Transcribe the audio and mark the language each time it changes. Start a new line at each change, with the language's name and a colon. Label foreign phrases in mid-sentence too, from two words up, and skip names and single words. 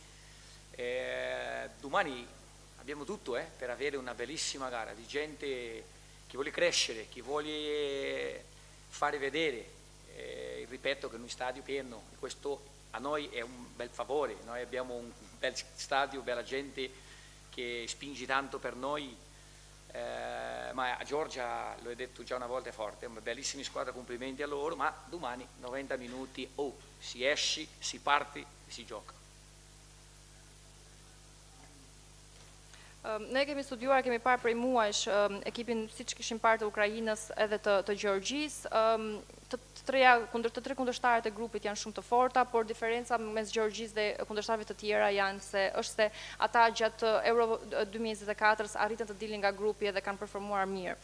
Italian: Domani abbiamo tutto per avere una bellissima gara di gente che vuole crescere, che vuole fare vedere, ripeto che in un stadio pieno, questo a noi è un bel favore, noi abbiamo un bel stadio, bella gente che spinge tanto per noi, ma a Georgia, l'ho detto già una volta, è forte, è una bellissima squadra, complimenti a loro, ma domani 90 minuti si esce, si parte e si gioca.
Albanian: Ne kemi studiuar, kemi parë prej muajsh ekipin siç kishim parë të Ukrainës edhe të Gjeorgjisë. Të tre kundërshtarët e grupit janë shumë të forta, por diferenca mes Gjeorgjisë dhe kundërshtarëve të tjera janë se është se ata gjatë Euro 2024 arritën të dilin nga grupi dhe kanë performuar mirë.